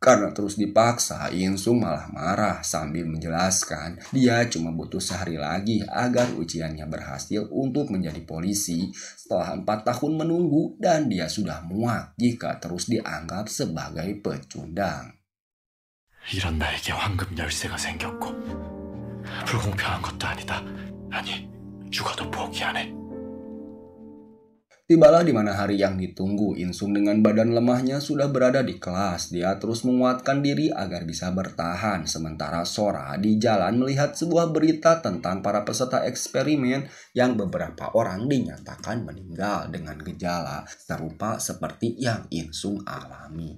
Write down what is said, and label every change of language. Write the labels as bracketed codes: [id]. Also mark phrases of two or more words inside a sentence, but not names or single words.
[id] Karena terus dipaksa, Insung malah marah sambil menjelaskan dia cuma butuh sehari lagi agar ujiannya berhasil untuk menjadi polisi setelah 4 tahun menunggu, dan dia sudah muak jika terus dianggap sebagai pecundang. [ko] 이런 나에게 황금 열쇠가 생겼고 불공평한 것도 아니다. 아니, 죽어도 포기 안 해. [id] Tibalah di mana hari yang ditunggu. Insung dengan badan lemahnya sudah berada di kelas. Dia terus menguatkan diri agar bisa bertahan. Sementara Sora di jalan melihat sebuah berita tentang para peserta eksperimen yang beberapa orang dinyatakan meninggal dengan gejala serupa seperti yang Insung alami.